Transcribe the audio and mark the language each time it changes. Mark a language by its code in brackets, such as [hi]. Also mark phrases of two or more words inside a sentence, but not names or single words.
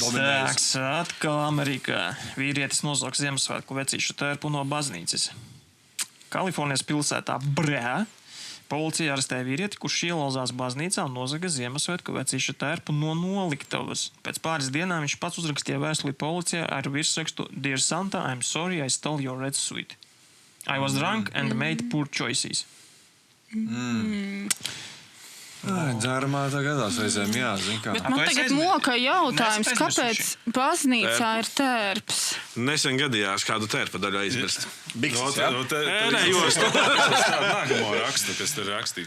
[lv] Tāks, atkal Amerikā vīrietis nozog Ziemassvētku vecīšu tērpu no baznīcas. Kalifornijas pilsētā Brē policija arestēja vīrieti, kurš ielauzās baznīcā un nozaga Ziemassvētku vecīšu tērpu no noliktavas. Pēc pāris dienām viņš pats uzrakstīja vēstuli policijai ar virsrakstu [en] Dear Santa, I'm sorry I stole your red sweet. I was drunk and made poor choices. [lv] Dzērumā tā gadās reizēm, jā, zin kā. Bet man tagad moka jautājums, kāpēc baznīcā ir tērps? Nesen gadījās kādu tērpa daļu aizmirst. Bikses, jā? Nē, jost. Nākamo rakstu, kas tur rakstīts.